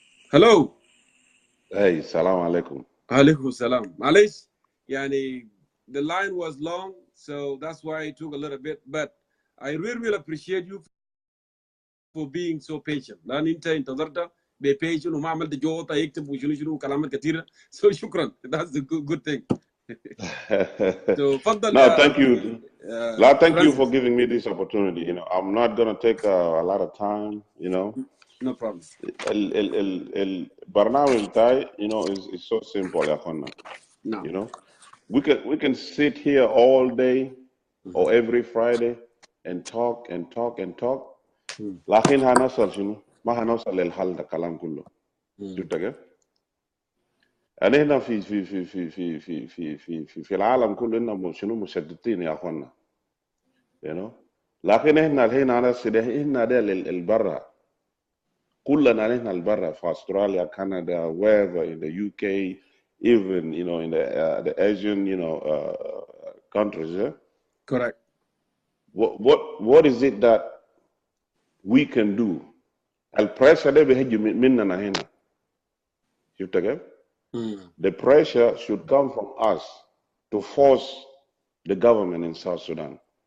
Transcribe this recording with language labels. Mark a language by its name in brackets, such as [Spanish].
[English] Hello. Hey, salam alaikum. Alaikum salam. Malish, the line was long, so that's why it took a little bit, but I really appreciate you for being so patient. [Arabic] لأن أنت انتظرت [English] be patient [Arabic] وما عملت جوطة يكتب وشنو كلامات كثيرة. [English] So [Arabic] شكرا. [English] That's the good thing. So [Arabic] فضل. [English] No, thank you. Thank Francis. you for giving me this opportunity. I'm not gonna take a lot of time. No problem. [Arabic] البرنامج بتاعي [English] is so simple [Arabic] يا أخوانا. [English] No. We can sit here all day or every Friday and talk and talk and talk. [Arabic] لكن هنوصل شنو؟ ما هنوصل للحل ده الكلام كله. شفت كيف؟ يعني هنا في العالم كله إننا شنو مشتتين يا أخوانا. لكن هنا ده البرا. كلنا هنا البرا في أستراليا، كندا، [English] wherever in the UK, even in the Asian countries. Yeah? Correct. What is it that we can do? [Arabic] البريشر ده بيجي مننا هنا. شفت كيف؟ [English] The pressure should come from us to force the government in South Sudan.